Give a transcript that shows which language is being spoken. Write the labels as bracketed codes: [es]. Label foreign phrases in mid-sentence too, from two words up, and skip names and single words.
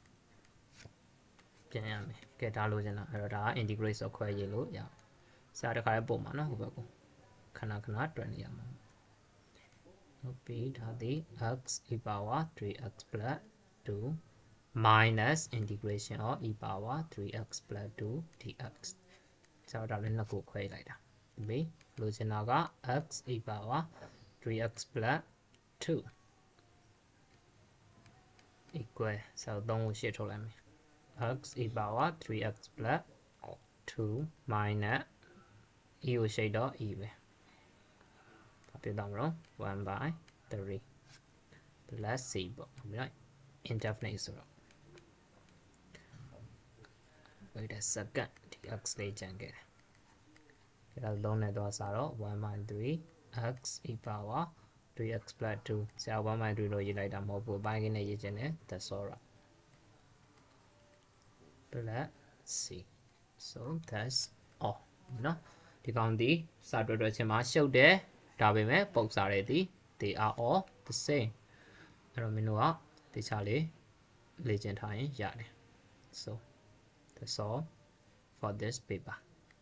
[my] ပြန်ရမယ်ကဲဒါလို့ကျင်တာအဲ့တော့ဒါက integrate ဆိုခွဲရေးလို့ရစာတစ်ခါလေးပုံမှာနော်ဟိုဘက်ကိုခဏခဏတွက်နေရမှာဟုတ်ပြီဒါသည် [en] x e power 3x plus 2 minus integration of e power 3x plus 2 dx [my] ဆိုတော့ဒါလည်းနှစ်ခုခွဲလိုက်တာဒီပြီလို့ကျင်တာက [en] x e power 3x plus 2 [my] equal ဆိုတော့3ကိုရှေ့ထုတ်လိုက်မယ် [en] x e power 3x plus 2 minus e [my] ကိုရှေ့တော့ e ပဲဘာဖြစ်တော့မလို့ 1/3 [en] let's see [my] ပေါ့ဟုတ်ပြီနော် indefinite ဆိုတော့ [en] wait a second [my] ဒီ x လေးကျန်ခဲ့တယ်ဒါလုံးနဲ့သွားစားတော့ [en] 1/3 x e power 3x plus 2 [my] ဆရာ 1/3 လို့ရေးလိုက်တာမဟုတ်ဘူးပိုင်းကင်းနဲ့ရေးခြင်းနဲ့ [en] that's all right let's see so that's all [my] နော်ဒီကောင်ဒီစာတွက်ချင်းမှာရှုပ်တယ်ဒါပေမဲ့ပုံစံတွေဒီ [en] they are all the same [my] အဲ့တော့မင်းတို့ကတခြားလေးလေ့ကျင့်ထားရင်ရတယ် [en] so that's all for this paper